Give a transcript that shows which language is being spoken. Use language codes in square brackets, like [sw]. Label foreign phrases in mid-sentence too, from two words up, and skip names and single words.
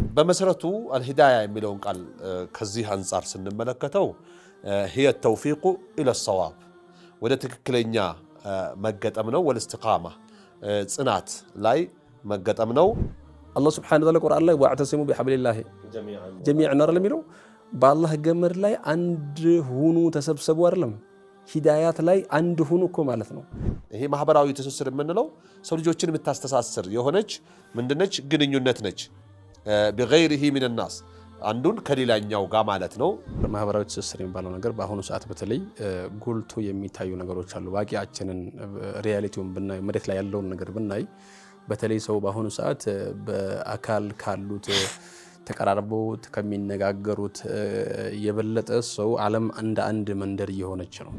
[am] በመሰረቱ አልሂዳያ የሚለውን ቃል ከዚህ አንፃር ስንመለከተው [ar] هي التوفيق الى الصواب [am] ወደ ትክክለኛ መገጠም ነው ወልእስቲቃማ ጽናት ላይ መገጠም ነው አላህ [ar] سبحانه وتعالى [am] ቁርአን ላይ [ar] واعتصموا بحبل الله جميعا [am] ነር ለሚለው በአላህ ገመድ ላይ አንድ ሁኑ ተሰብሰቡ አይደለም ሂዳያት ላይ አንድ ሁኑ እኮ ማለት ነው ይሄ ማህበራዊ ትስስር የምንለው ሰው ልጆችን የምታስተሳስር የሆነች ምንድነች ግንኙነት ነች [ar] بغيره من الناس [am] አንዱን ከሌላኛው ጋር ማለት ነው ማህበራዊ ትስስር የሚባለው ነገር በአሁኑ ሰዓት በተለይ ጎልቶ የሚታዩ ነገሮች አሉ ባቂያችንን ሪያሊቲውን ብናይ መሬት ላይ ያለውን ነገር ብናይ በተለይ ሰው በአሁኑ ሰዓት በአካል ካሉት ተቀራርበው ከሚነጋገሩት የበለጠ ሰው ዓለም እንደ አንድ መንደር እየሆነች ነው